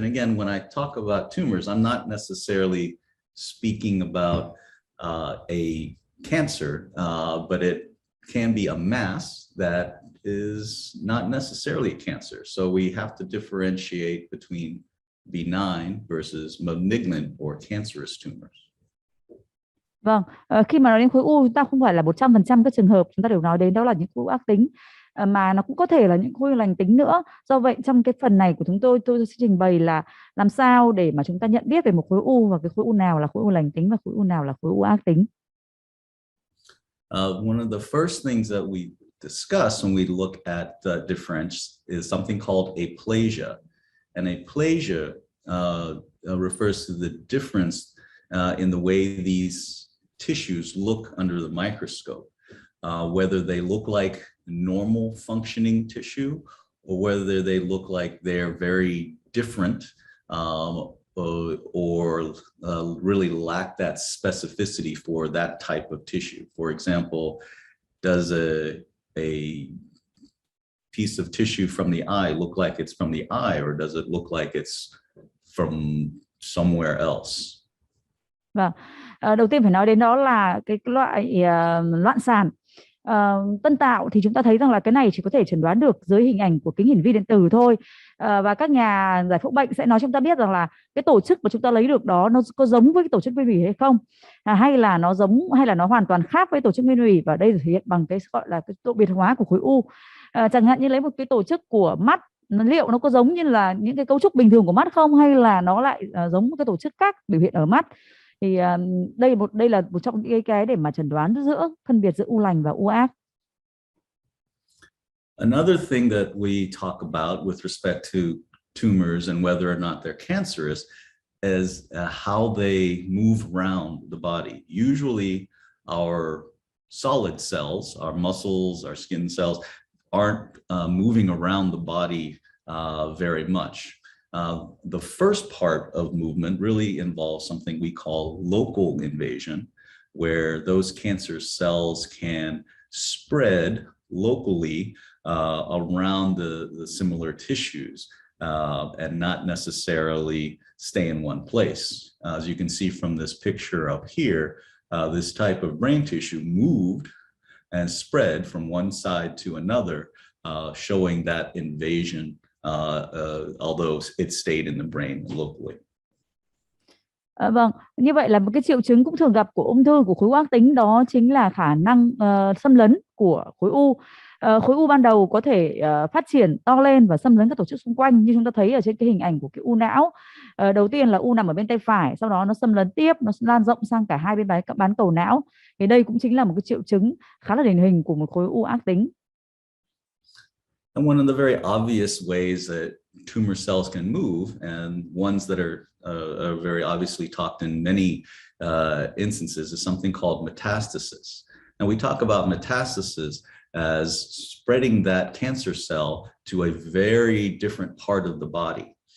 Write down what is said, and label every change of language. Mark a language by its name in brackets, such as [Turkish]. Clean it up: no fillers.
[English] And again, when I talk about tumors, I'm not necessarily speaking about a cancer, but it can be a mass that is not necessarily a cancer. So we have to differentiate between benign versus malignant or cancerous tumors. [Vietnamese] Vâng, khi mà nói đến khối u, chúng ta không phải là 100% các trường hợp chúng ta đều nói đến đó là những khối u ác tính, mà nó cũng có thể là những khối u lành tính nữa. Do vậy trong cái phần này của chúng tôi sẽ trình bày là làm sao để mà chúng ta nhận biết về một khối u và cái khối u nào là khối u lành tính và khối u nào là khối u ác tính. [English] One of the first things that we discuss when we look at difference is something called aplasia. And aplasia refers to the difference in the way these tissues look under the microscope, whether they look like normal functioning tissue or whether they look like they're very different or really lack that specificity for that type of tissue. For example, does a piece of tissue from the eye look like it's from the eye, or does it look like it's from somewhere else? [Vietnamese] Vâng, đầu tiên phải nói đến đó là cái loại loạn sản. Tân tạo thì chúng ta thấy rằng là cái này chỉ có thể chẩn đoán được dưới hình ảnh của kính hiển vi điện tử thôi. Và các nhà giải phẫu bệnh sẽ nói chúng ta biết rằng là cái tổ chức mà chúng ta lấy được đó nó có giống với cái tổ chức nguyên thủy hay không, hay là nó giống hay là nó hoàn toàn khác với tổ chức nguyên thủy, và đây được thể hiện bằng cái gọi là cái độ biệt hóa của khối u. Chẳng hạn như lấy một cái tổ chức của mắt, liệu nó có giống như là những cái cấu trúc bình thường của mắt không, hay là nó lại giống một cái tổ chức khác biểu hiện ở mắt. Thì đây là một trong những cái để mà chẩn đoán phân biệt giữa u lành và u ác. [English] Another thing that we talk about with respect to tumors and whether or not they're cancerous is how they move around the body. Usually our solid cells, our muscles, our skin cells aren't moving around the body very much. The first part of movement really involves something we call local invasion, where those cancer cells can spread locally around the similar tissues and not necessarily stay in one place. As you can see from this picture up here, this type of brain tissue moved and spread from one side to another, showing that invasion, although it stayed in the brain locally. [Vietnamese] Vâng, như vậy là một cái triệu chứng cũng thường gặp của ung thư của khối u ác tính, đó chính là khả năng xâm lấn của khối u. Khối u ban đầu có thể phát triển to lên và xâm lấn các tổ chức xung quanh, như chúng ta thấy ở trên cái hình ảnh của cái u não. Đầu tiên là u nằm ở bên tay phải, sau đó nó xâm lấn tiếp, nó lan rộng sang cả hai bên bán cầu não. Thì đây cũng chính là một cái triệu chứng khá là điển hình của một khối u ác tính. [English] And one of the very obvious ways that tumor cells can move, and ones that are very obviously talked in many instances, is something called metastasis. And we talk about metastasis as spreading that cancer cell to a very different part of the body.